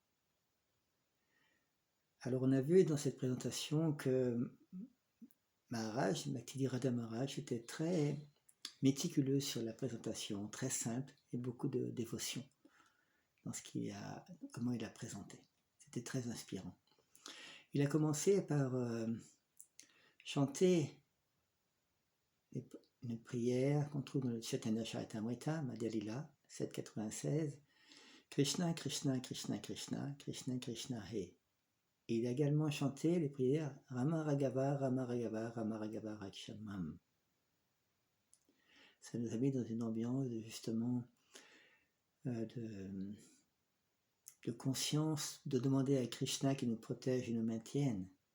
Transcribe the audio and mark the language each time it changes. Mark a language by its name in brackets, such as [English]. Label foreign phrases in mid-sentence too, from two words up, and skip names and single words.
[French] Alors on a vu dans cette présentation que Maharaj, Bhaktivedanta Maharaj, était très méticuleux sur la présentation, très simple et beaucoup de dévotion dans comment il a présenté. C'était très inspirant. Il a commencé par chanter une prière qu'on trouve dans le Chaitanya Charitamrita, Madhya Lila 796, Krishna, Krishna, Krishna, Krishna, Krishna, Krishna, He. Et il a également chanté les prières [Sanskrit] Rama Raghava, Rama Raghava, Rama Raghava Rakshamam. [French] Ça nous a mis dans une ambiance justement de conscience, de demander à Krishna qu'il nous protège et nous maintienne.